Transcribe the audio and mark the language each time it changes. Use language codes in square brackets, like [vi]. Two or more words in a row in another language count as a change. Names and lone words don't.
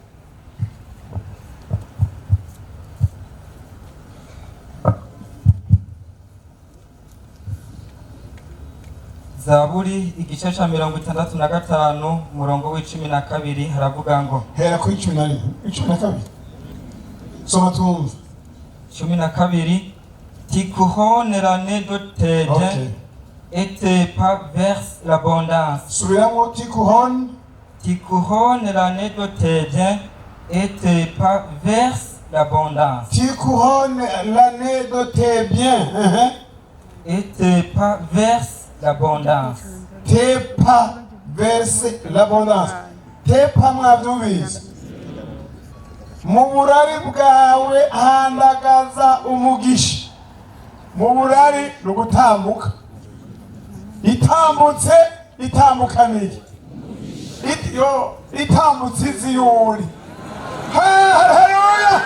[rn] Zaburi igice ca 65 umurongo w'12 haravuga ngo hera kuri 12 soma tumva [fr] 12 tu couronnes l'année de tes biens et tes pas verse l'abondance. [rn] Subiramo tu [fr] couronnes l'année de tes biens et tes pas verse l'abondance. Tu couronnes l'année de tes biens et tes pas verse l'abondance. Tes pas verse l'abondance. Tes pas [rn] mwavyumvise mu burari bwawe handagaza umugisha mu burari no gutambuka itambutse itambukanije itambutse iziyuri haleluya